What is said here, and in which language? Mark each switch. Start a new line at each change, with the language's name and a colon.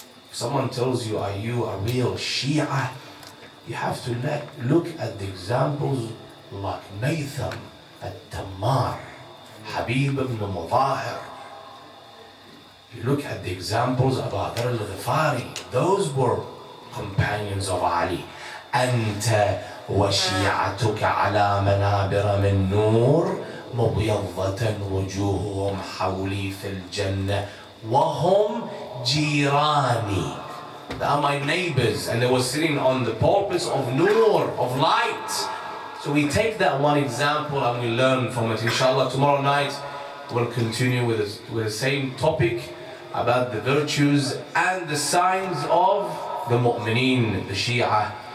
English: If someone tells you, are you a real Shia? You have to look at the examples like Nathan al-Tammar, Habib ibn Mudahir. You look at the examples of Dar al-Ghifari. Those were companions of Ali.
Arabic: أنت وشيعتك على منابر من نور مبيضة وجوههم حولي في الجنة وهم جيراني.
English: They are my neighbors, and they were sitting on the pulpits of nur, of light. So we take that one example and we learn from it. Inshallah, tomorrow night we'll continue with the same topic about the virtues and the signs of the mu'mineen, the Shia.